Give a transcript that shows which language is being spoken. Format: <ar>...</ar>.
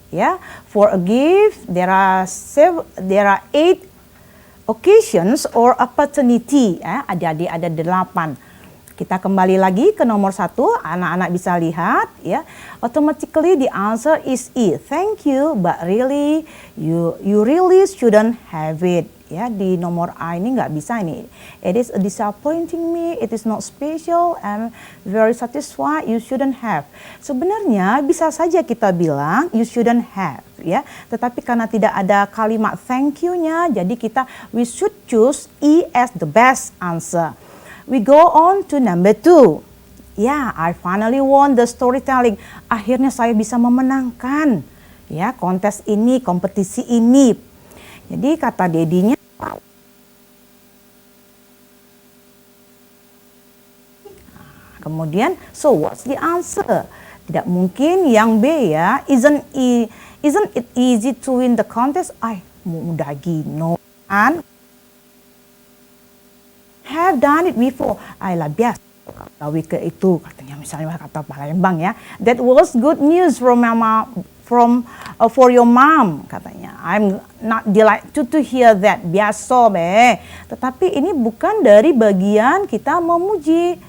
<en>Ya, for a gift there are 8 occasions or opportunity.</en> <id>Adik-adik ada 8. Kita kembali lagi ke nomor 1, anak-anak bisa lihat ya.</id> <en>Automatically the answer is E. Thank you, but really you really shouldn't have it.</en> <id>Ya, di nomor A ini nggak bisa ini.</id> <en>It is disappointing me, it is not special, and very satisfied, you shouldn't have.</en> <id>Sebenarnya bisa saja kita bilang</id> <en>you shouldn't have</en> <id>ya. Tetapi karena tidak ada kalimat thank you-nya, jadi</id> <en>we should choose E as the best answer. We go on to number 2. Ya, I finally won the storytelling.</en> <id>Akhirnya saya bisa memenangkan ya kontes ini, kompetisi ini. Jadi kata dedinya, kemudian</id> <en>so what's the answer?</en> <id>Tidak mungkin yang B ya.</id> <en>Isn't it easy to win the contest?</en> <id>Mudah gino kan?</id> <en>Have done it before.</en> <id>Lah biasa gawe ke itu katanya, misalnya kata Palembang ya.</id> <en>That was good news from mama, for your mom</en> <id>katanya.</id> <en>I'm not delighted to hear that.</en> <id>Biasa be. Tetapi ini bukan dari bagian kita memuji.</id>